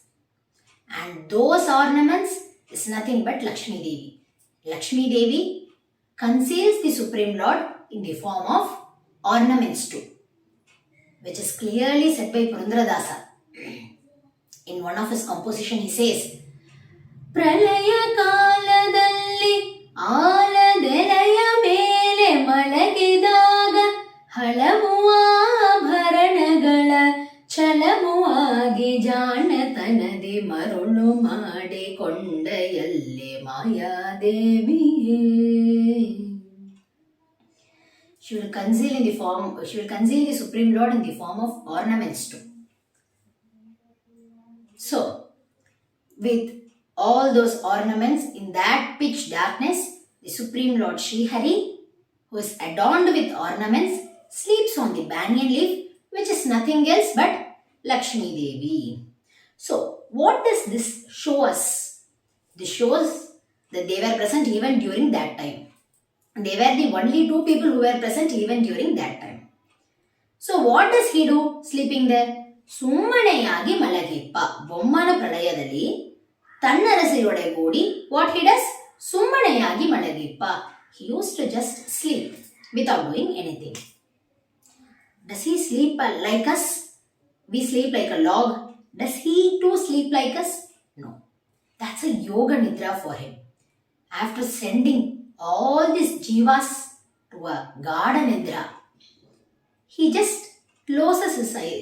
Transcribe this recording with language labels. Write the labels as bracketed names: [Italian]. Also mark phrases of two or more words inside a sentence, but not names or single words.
[English] And those ornaments is nothing but Lakshmi Devi. Lakshmi Devi conceals the Supreme Lord in the form of ornaments too, which is clearly said by Purandaradasa. In one of his composition he says, [Kannada] ಪ್ರಳಯ ಕಾಲದಲ್ಲಿ ಆಲದೆಲೆಯ ಮೇಲೆ ಮಲಗಿದಾಗ ಹಲವು ಆಭರಣಗಳ ಛಲವಾಗಿ ಜಾಣತನದಿ ಮರುಳು ಮಾಡಿಕೊಂಡಯಲ್ಲೆ ಮಾಯಾದೇವಿಯೇ. [English] She will conceal the Supreme Lord in the form of ornaments too. So, with all those ornaments in that pitch darkness, the Supreme Lord Sri Hari, who is adorned with ornaments, sleeps on the banyan leaf, which is nothing else but Lakshmi Devi. So, what does this show us? This shows that they were present even during that time. They were the only two people who were present even during that time. So, what does he do sleeping there? [Kannada] ಸುಮ್ಮನೆಯಾಗಿ ಮಲಗಿಪ್ಪ. ಬೊಮ್ಮನ ಪ್ರಳಯದಲ್ಲಿ ತನ್ನರಸಿಯೊಡಗೂಡಿ [English] what he does? [Kannada] ಸುಮ್ಮನೆಯಾಗಿ ಮಲಗಿಪ್ಪ. [English] He used to just sleep without doing anything. Does he sleep like us? We sleep like a log. Does he too sleep like us? No. That's a yoga nidra for him. After sending all these jivas to a garden nidra, he just closes his eyes.